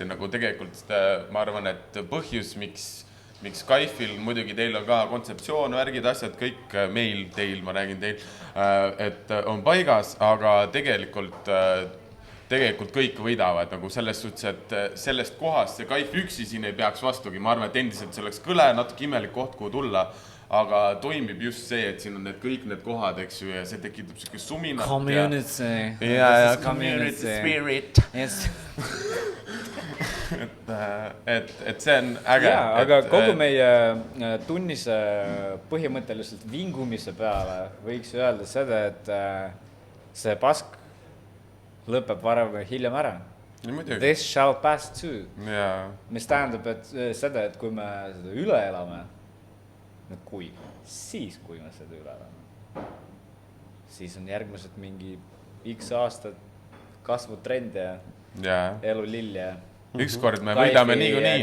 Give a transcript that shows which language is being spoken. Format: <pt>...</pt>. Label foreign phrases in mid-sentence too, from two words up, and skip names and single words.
<et>Nagu tegelikult ma arvan, et põhjus, miks Kaifil, muidugi teil on ka kontseptsioon, värgid, asjad, kõik teil, ma räägin teil, et on paigas, aga tegelikult kõik võidavad nagu selles suhtes, et sellest kohast see Kaif üksi siin ei peaks vastugi. Ma arvan, et endiselt see oleks kõle, natuke imelik koht, kuhu tulla. Aga toimib just see, et siin on kõik need kohad, eks ju, ja see tekitab selline suminat. Community. Ja,</et> <en>community spirit.</en> <et>Yes. et see on äge. Aga kogu meie tunnise põhimõtteliselt vingumise peale võiks öelda seda, et see pask lõpeb varem või hiljem ära.</et> <en>This shall pass too.</en> <et>Mis tähendab seda, et kui me seda üle elame, kui me seda üle elame, siis on järgmised mingi X aastad kasvutrend ja elu lilja. Ükskord me võidame niikuinii.</et>